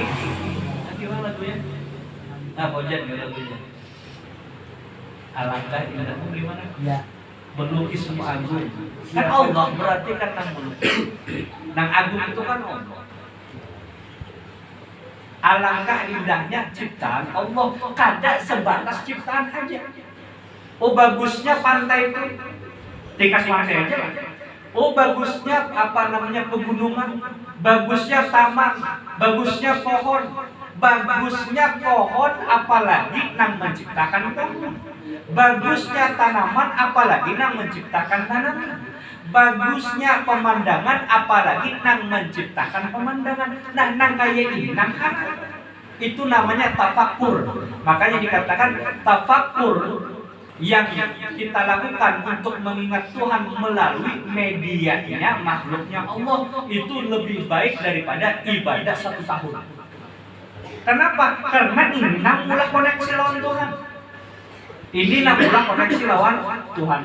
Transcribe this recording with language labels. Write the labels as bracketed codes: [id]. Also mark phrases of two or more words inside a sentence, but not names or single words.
[id] Gimana lagunya? Nah, Bojan ya lagunya. Alangkah indahmu gimana? Ya. Melukismu agung. Kan Allah berarti kan nang melukis. Nang agung itu kan Allah. Alangkah indahnya ciptaan Allah, [bjn] kada sebatas ciptaan aja. [id] Oh bagusnya pantai itu, dikasih pantai aja lah. Oh bagusnya apa namanya pegunungan, bagusnya taman, bagusnya pohon, bagusnya pohon apalagi nang menciptakan pohon. Bagusnya tanaman apalagi nang menciptakan tanaman. Bagusnya pemandangan apalagi nang menciptakan pemandangan. [bjn] Nah nang kaya ini nang harap. [id] Itu namanya tafakur. Makanya dikatakan tafakur yang kita lakukan untuk mengingat Tuhan melalui medianya makhluknya Allah itu lebih baik daripada ibadah 1 tahun. Kenapa? Karena ini nang mulai koneksi lawan Tuhan. Ini namanya koneksi lawan Tuhan.